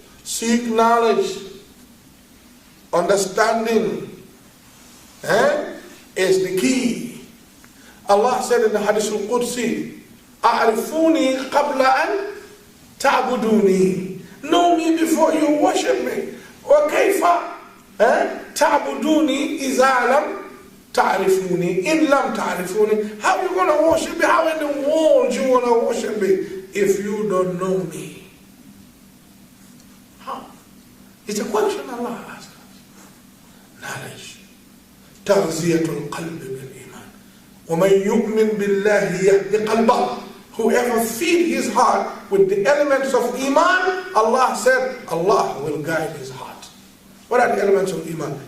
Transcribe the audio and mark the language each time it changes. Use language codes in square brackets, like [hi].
[en] Seek knowledge. Understanding is the key. Allah said in the Hadith al-Qudsi, [ar] أعرفوني قبل أن تعبدوني. [en] Know me before you worship me. [ar] وكيف تعبدوني إذا لم تعرفوني إن لم تعرفوني. [en] How you going to worship me? How in the world you want to worship me if you don't know me? How? It's a question Allah asks us. [ar] Knowledge. تغذية القلب بالإيمان. ومن يؤمن بالله يهدي قلبه. [en] Whoever feed his heart with the elements of Iman, Allah said, Allah will guide his heart. What are the elements of Iman?